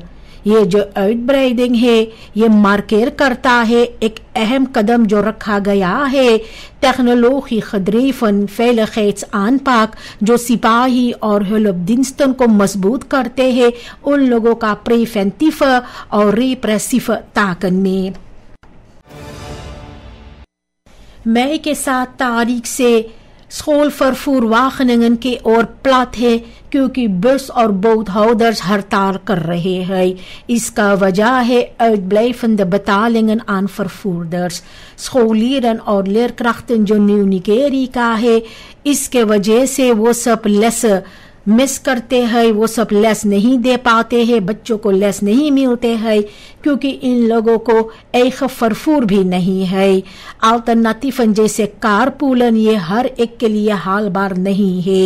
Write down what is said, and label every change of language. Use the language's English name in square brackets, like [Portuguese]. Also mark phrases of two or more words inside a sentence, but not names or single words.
[Caribbean Hindustani] ये जो uitbreiding है ये मार्केर करता है एक अहम कदम जो रखा गया है टेक्नोलॉजी [Dutch] gedreven veiligheidsaanpak [Caribbean Hindustani] जो सिपाही और hulpdiensten को मजबूत करते हैं उन लोगों का प्रिवेंटिव और रिप्रेसिव ताकत में। मई के 7 तारीख से schoolvervoer Wageningen के ओर प्लाट है क्योंकि बस और boothouders हड़ताल कर रहे हैं। इसका वजह है [Dutch] uitblijvende betalingen aan vervoerders। [Caribbean Hindustani] scholieren और leerkrachten जो न्यू निकेरी का है इसके वजह से वो सब लेस मिस करते हैं, वो सब लेस नहीं दे पाते हैं, बच्चों को लेस नहीं मिलते हैं क्योंकि इन लोगों को एक फरफूर भी नहीं है। अल्टरनेटिव जैसे कारपूलन ये हर एक के लिए हाल बार नहीं है।